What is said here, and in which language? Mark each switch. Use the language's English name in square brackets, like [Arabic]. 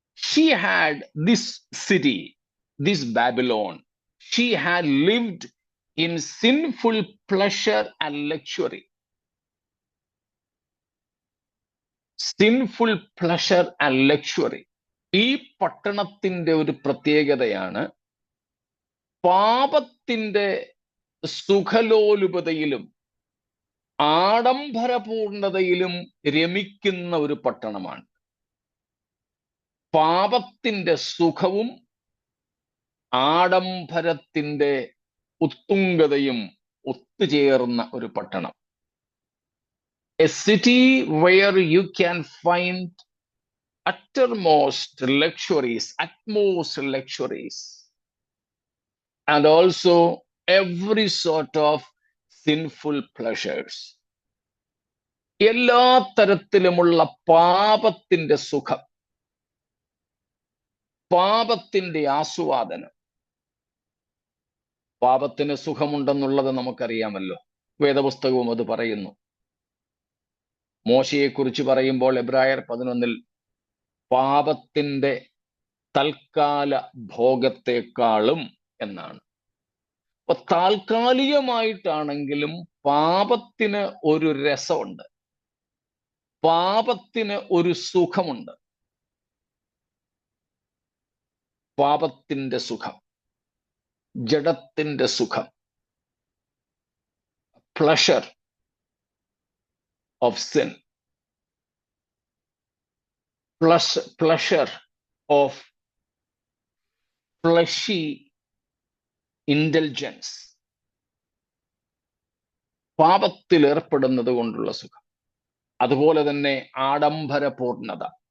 [English] She had this city, this Babylon, she had lived in sinful pleasure and luxury. Sinful pleasure and luxury. [Malayalam] ഈ പട്ടണത്തിന്റെ ഒരു പ്രത്യേകതയാണ് പാപത്തിന്റെ സുഖലോലുപതയിലും ആഡംബരപൂർണതയിലും രമിക്കുന്ന ഒരു പട്ടണമാണ്. പാപത്തിന്റെ സുഖവും ആഡംബരത്തിന്റെ ഉത്തുംഗതയും ഒത്തുചേർന്ന ഒരു പട്ടണം. [English] A city where you can find uttermost luxuries, utmost luxuries, and also every sort of sinful pleasures. [Malayalam] എല്ലാ തരത്തിലുമുള്ള പാപത്തിന്റെ സുഖം, പാപത്തിന്റെ ആസ്വാദനം. പാപത്തിന് സുഖമുണ്ടെന്നുള്ളത് നമുക്കറിയാമല്ലോ, വേദപുസ്തകവും അത് പറയുന്നു. മോശയെക്കുറിച്ച് പറയുമ്പോൾ എബ്രായർ 11 പാപത്തിന്റെ തൽക്കാല ഭോഗത്തെക്കാളും എന്നാണ്. അപ്പൊ താൽക്കാലികമായിട്ടാണെങ്കിലും പാപത്തിന് ഒരു രസമുണ്ട്, പാപത്തിന് ഒരു സുഖമുണ്ട്. പാപത്തിന്റെ സുഖം, ജഡത്തിന്റെ സുഖം, [English] Pleasure of sin, pleasure of fleshy indulgence. [Malayalam] പാപത്തിൽ ഏർപ്പെടുന്നത് കൊണ്ടുള്ള സുഖം. അതുപോലെ തന്നെ ആഡംബരപൂർണത.